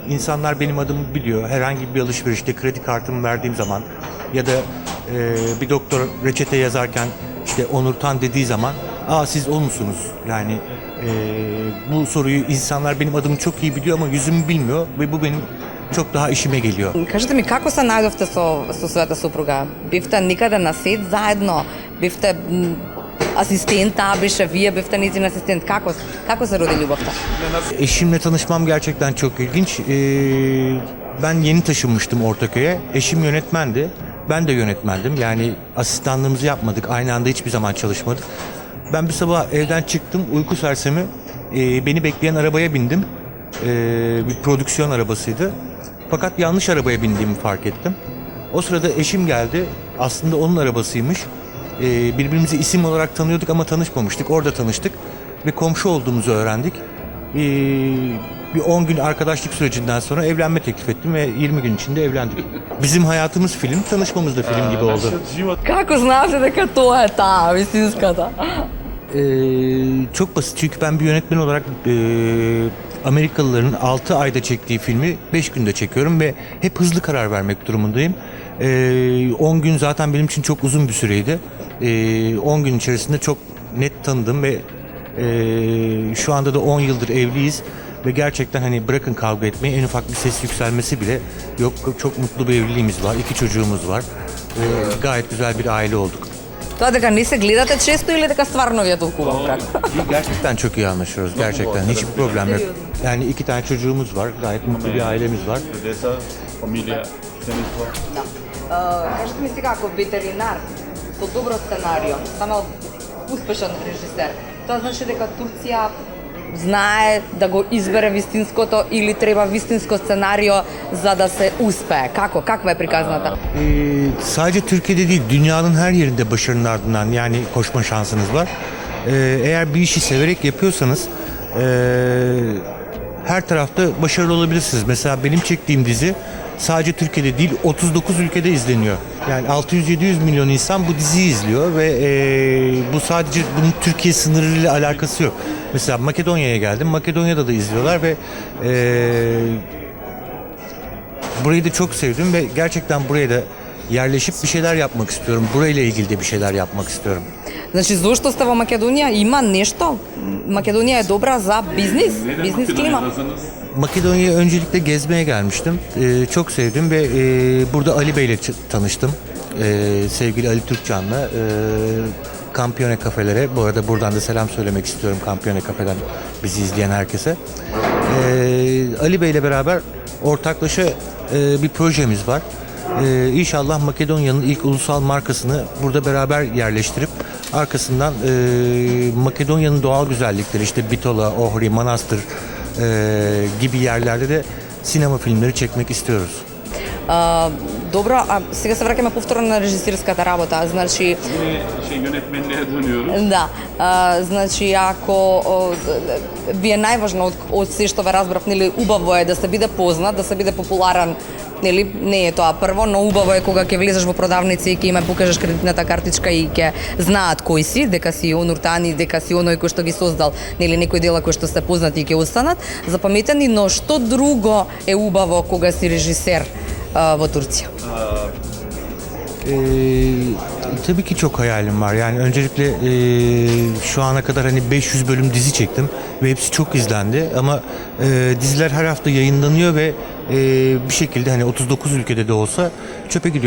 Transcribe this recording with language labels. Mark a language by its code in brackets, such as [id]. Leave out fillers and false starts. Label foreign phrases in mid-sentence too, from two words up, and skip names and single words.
[tr] İnsanlar benim adımı biliyor. Herhangi bir alışverişte kredi kartımı verdiğim zaman ya da bir doktor reçete yazarken işte Onur Tan dediği zaman, aa siz o musunuz? Yani bu soruyu insanlar benim adımı çok iyi biliyor ama yüzümü bilmiyor ve bu benim çok daha işime geliyor. [mk] Кажете ми, како се најдовте со својата супруга? Бивте никаде на сет заедно? Бивте асистент, таа беше, вие бевте низин асистент. Како се роди љубовта? [tr] Eşimle tanışmam gerçekten çok ilginç. Ben yeni taşınmıştım Ortaköy'e. Eşim yönetmendi. Ben de yönetmendim. Yani asistanlığımızı yapmadık. Aynı anda hiçbir zaman çalışmadık. Ben bir sabah evden çıktım. Uyku sersemi. Beni bekleyen arabaya bindim. Bir prodüksiyon arabasıydı. Fakat yanlış arabaya bindiğimi fark ettim. O sırada eşim geldi. Aslında onun arabasıymış. Birbirimizi isim olarak tanıyorduk ama tanışmamıştık. Orada tanıştık ve komşu olduğumuzu öğrendik. Bir 10 gün arkadaşlık sürecinden sonra evlenme teklif ettim ve 20 gün içinde evlendik. Bizim hayatımız film, tanışmamız da film gibi oldu. [mk] Како знаете дека тоа е таа вистинската? [tr] Çok basit çünkü ben bir yönetmen olarak Amerikalıların 6 ayda çektiği filmi 5 günde çekiyorum ve hep hızlı karar vermek durumundayım. 10 gün zaten benim için çok uzun bir süreydi. 10 gün içerisinde çok net tanıdım ve şu anda da 10 yıldır evliyiz ve gerçekten hani bırakın kavga etmeyi, en ufak bir ses yükselmesi bile yok. Çok mutlu bir evliliğimiz var, 2 çocuğumuz var ve gayet güzel bir aile olduk. [mk] Тоа дека не се гледате често или дека стварно ви е толку убав брак? [tr] Gerçekten çok iyi anlaşıyoruz. Gerçekten hiçbir problem yok. Yani 2 tane çocuğumuz var. Gayet mutlu bir ailemiz var. [mk] Деца, фамилија, семејство. Кажете ми сега, ако ветеринар со добро сценарио, само успешен режисер, тоа значи дека Турција знае да го избере вистинското или треба вистинско сценарио за да се успее? Како? Каква е приказната? [tr] Sadece Türkiye'de değil, dünyanın her yerinde başarının ardından yani koşma şansınız var. Eğer bir işi severek yapıyorsanız her tarafta başarılı olabilirsiniz. Mesela benim çektiğim dizi sadece Türkiye'de değil 39 ülkede izleniyor. Yani 600-700 milyon insan bu diziyi izliyor ve bu sadece bunun Türkiye sınırıyla alakası yok. Mesela Makedonya'ya geldim. Makedonya'da da izliyorlar ve burayı da çok sevdim ve gerçekten buraya da yerleşip bir şeyler yapmak istiyorum. Burayla ilgili de bir şeyler yapmak istiyorum. [mk] Значи, зошто сте во Македонија? Има нешто? Македонија е добра за бизнис? Бизнис клима? [tr] Makedonya'ya öncelikle gezmeye gelmiştim. Çok sevdim ve burada Ali Bey ile tanıştım. Sevgili Ali Türkcan'la. Kampiyone kafelere, bu arada buradan da selam söylemek istiyorum Kampiyone kafeden bizi izleyen herkese. Ali Bey ile beraber ortaklaşa bir projemiz var. İnşallah Makedonya'nın ilk ulusal markasını burada beraber yerleştirip arkasından Makedonya'nın doğal güzellikleri işte Bitola, Ohri, Manastır gibi yerlerde de sinema filmleri çekmek istiyoruz. [mk] Добро, а сега се враќаме повторно на режисерската работа. Значи, [tr] Yönetmenliğe dönüyoruz. [mk] да, значи ако ви е најважно од се што ве разбрав, нели, убаво е да се биде познат, да се биде популарен, нели, не е тоа прво, но убаво е кога ќе влезеш во продавници и ќе им покажеш кредитната картичка и ќе знаат кој си, дека си Онур Тани, дека си оној кој што ги создал, нели, некои дела кои што се познати и ќе останат запаметени, но што друго е убаво кога си режисер во Турција? [tr] Tabii ki çok hayalim var. Yani öncelikle şu ana kadar hani 500 bölüm dizi çektim ve hepsi çok izlendi. Ama diziler her hafta yayınlanıyor ve bir şekilde hani 39 ülkede de olsa çöpe gidiyor.